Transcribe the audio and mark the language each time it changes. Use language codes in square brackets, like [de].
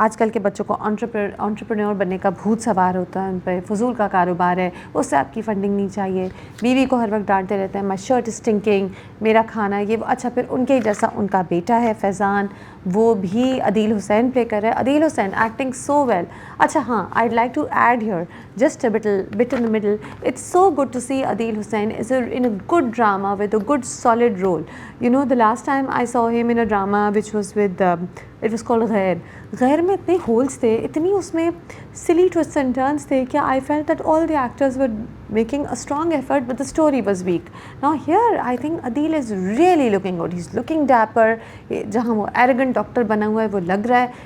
[hi] आजकल के बच्चों को एंटरप्रेन्योर बनने का भूत सवार होता है उन पर, फजूल का कारोबार है, उससे आपकी फंडिंग नहीं चाहिए। बीवी को हर वक्त डांटते रहते हैं, [en] my shirt is stinking, [hi] मेरा खाना ये। अच्छा, फिर उनके जैसा उनका बेटा है फैज़ान, वो भी अदील हुसैन प्ले कर रहा है, Adeel Hussain [en] Acting so well. [hi] अच्छा हाँ, [en] I'd like to add here just a bit in the middle, it's so good to see Adil Hussain is in a good drama with a good solid role. You know, the last time I saw him in a drama which was with it was called Ghair [hi] में इतने holes थे, इतनी उसमें सिली twist and turns थे कि [en] I felt that all the actors were making a strong effort but the story was weak. Now here I think Adil is really looking good, he is looking dapper, [hi] जहाँ वो arrogant doctor बना हुआ है वो लग रहा है।